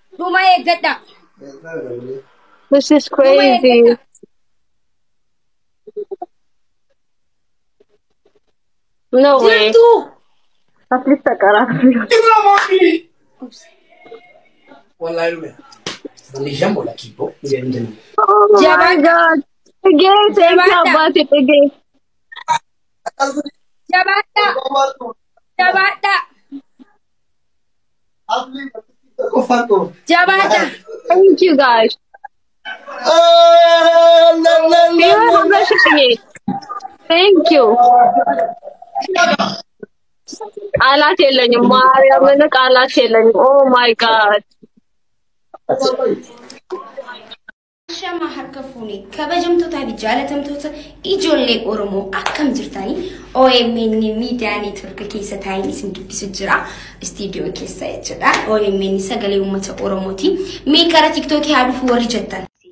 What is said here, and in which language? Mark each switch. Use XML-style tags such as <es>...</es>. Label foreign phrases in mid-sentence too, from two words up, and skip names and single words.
<om>Numa eeggadha.</om> <en>This is</en> <om>Numa</om> <en>crazy.</en> <om>eeggadha.</om> <en>No way.</en> <om>Jirtu.</om> <en>At least takara.</en> <tl>Tingnan mo, Billy! Wala yun eh. Mali siya mo, lakipo. Yan dyan.</tl> <en>Oh my</en> <om>Jabaadha.</om> <en>god. Again, thank you</en> <om>Jabaadha.</om> <en>about it again.</en> <om>Jabaadha. Jabaadha. Jabaadha.</om> <en>Thank you guys. You are rushing it. Thank you.</en> <am>Alat የለኝም ማርያምን ቃላት የለኝም.</am> <en>Oh my god.</en> <om>Shama harka fuuni kabajamtoota fi jaalatamtoota ijoollee Oromoo akkam jirtanii OMN miidiyaa neetwork keessa taa'in isin dubbisu jira istiidiyoo keessa jechuudha OMN sagalee uummata Oromooti mee karaa TikTok haa dhufu warri jettan</om>